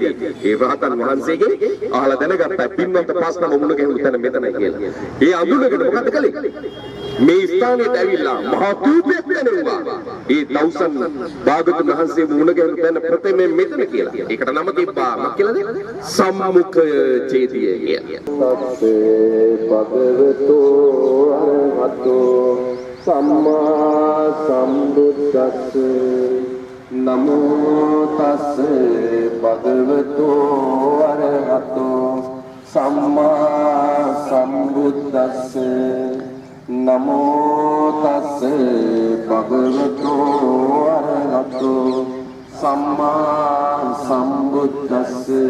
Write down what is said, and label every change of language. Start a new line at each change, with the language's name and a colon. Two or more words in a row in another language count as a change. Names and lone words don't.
Sinhala: ඒ රහතන් වහන්සේගේ අහලා දැනගත්තා පින්වන්ත පස්නම මුණ ගැහුණු තැන මෙතනයි කියලා. ඒ අඳුනගෙන මොකද කළේ? මේ ස්ථානයට ඇවිල්ලා මහා කූපයක් දැනුවා. ඒ දවසන් භාගතුන් වහන්සේ මුණ ගැහුණු තැන ප්‍රථමයෙන් මෙතන කියලා. ඒකට නම තිබ්බා මොකක් කියලාද? සම්මුඛ චේතිය කියලා.
Pali: සත්සේ භගවතෝ අරහතෝ සම්මා සම්බුද්දස්ස නමෝ තස්සේ භගවතෝ අරහතෝ සම්මා සම්බුද්දස්ස නමෝ තස්සේ භගවතෝ අරහතෝ සම්මා සම්බුද්දස්ස